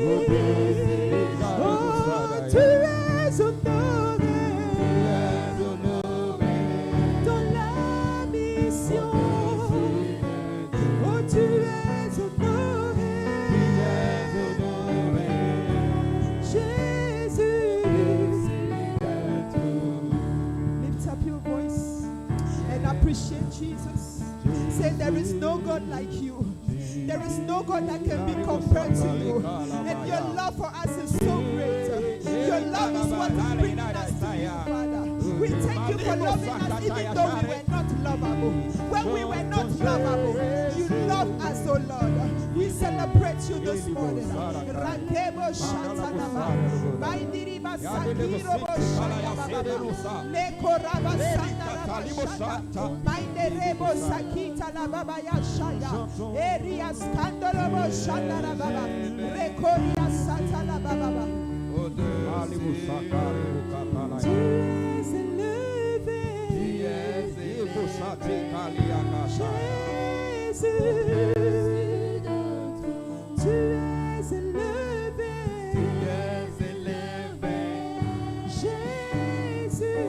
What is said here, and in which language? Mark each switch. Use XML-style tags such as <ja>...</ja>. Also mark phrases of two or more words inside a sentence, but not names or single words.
<fr>Oh, tu es honoré dans la mission. Oh, tu es honoré, Jésus.</fr> <en>Lift up your voice and appreciate Jesus. Say, there is no God like you. There is no God that can be compared to you. And your love for us is so great. Your love is what is bringing us to you, Father. We thank you for loving us even though we were not lovable. When we were not lovable, you love us, oh Lord. We celebrate you this morning. Rakebo Shatanaba, Maindiriba Sakirobo Shayababa, Lekoraba Sandaraba Shata, Mainderebo Sakita Lababa Yashaya, Erias Kandorobo Shandarababa, Rekoria Satalababa.</en> <fr>Tu es élevé, Jésus. Tu es élevé, Jésus.</fr>